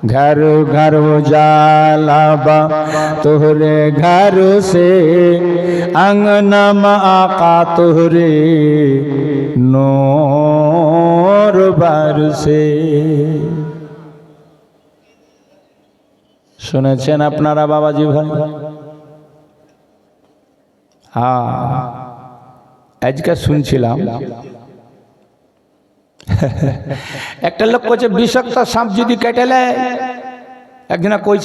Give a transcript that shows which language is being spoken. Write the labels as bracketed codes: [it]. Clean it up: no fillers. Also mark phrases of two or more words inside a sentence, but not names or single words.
[bho] घर घर उजाला बा तोहरे घर से, अंगना में आका तोहरे नूर बरसे। [bn] শুনেছেন আপনারা বাবাজি ভাই? হ্যাঁ, আজকে শুনছিলাম একটা লোক কইছে বিষাক্ত সাপ যদি কেটে নেয়, একজনা কইছে,